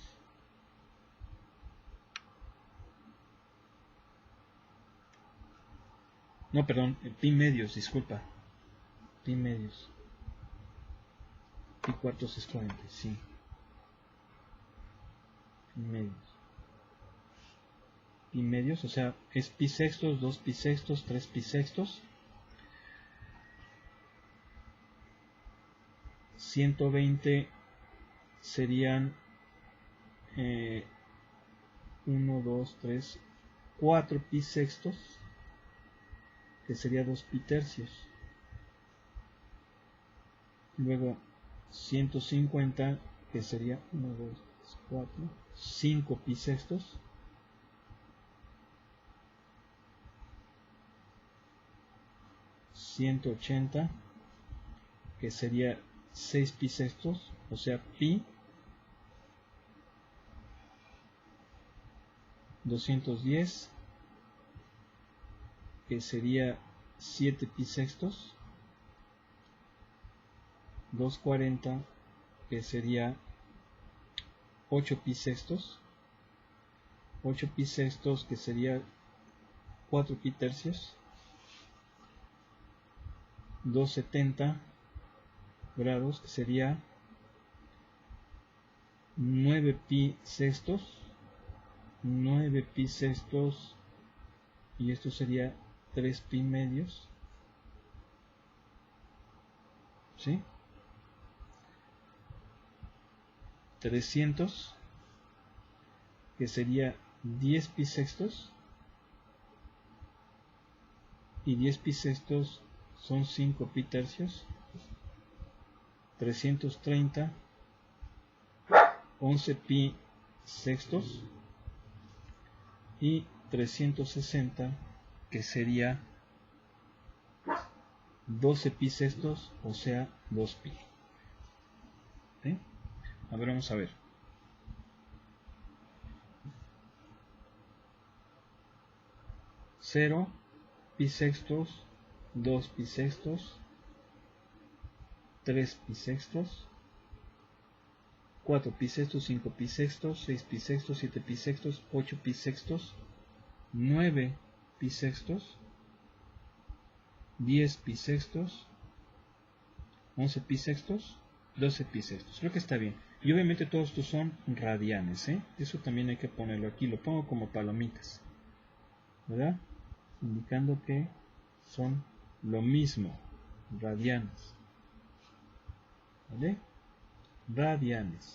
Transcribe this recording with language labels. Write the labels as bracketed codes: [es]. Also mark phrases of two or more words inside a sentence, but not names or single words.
[es] no, perdón, pi medios, disculpa, pi medios, pi cuartos es 40, sí, pi medios, o sea, es pi sextos, 2 pi sextos, 3 pi sextos, 120 serían 1, 2, 3, 4 pi sextos, que sería 2 pi tercios. Luego 150, que sería 1, 2, 3, 4, 5 pi sextos. $180, que sería 6 pi sextos, o sea, pi. 210, que sería 7 pi sextos. 240, que sería 8 pi sextos. 8 pi sextos, que sería 4 pi tercios. 270 grados, que sería 9 pi sextos. 9 pi sextos, y esto sería 3 pi medios, ¿sí? 300, que sería 10 pi sextos, y 10 pi sextos son 5 pi tercios. 330, 11 pi sextos, y 360, que sería 12 pi sextos, o sea, 2 pi. ¿Sí? A ver, vamos a ver. Cero pi sextos, 2 pi sextos, 3 pi sextos, 4 pi sextos, 5 pi sextos, 6 pi sextos, 7 pi sextos, 8 pi sextos, 9 pi sextos, 10 pi sextos, 11 pi sextos, 12 pi sextos. Creo que está bien. Y obviamente todos estos son radianes, ¿eh? Eso también hay que ponerlo aquí. Lo pongo como palomitas, ¿verdad? Indicando que son lo mismo, radianes. ¿Vale? Radianes.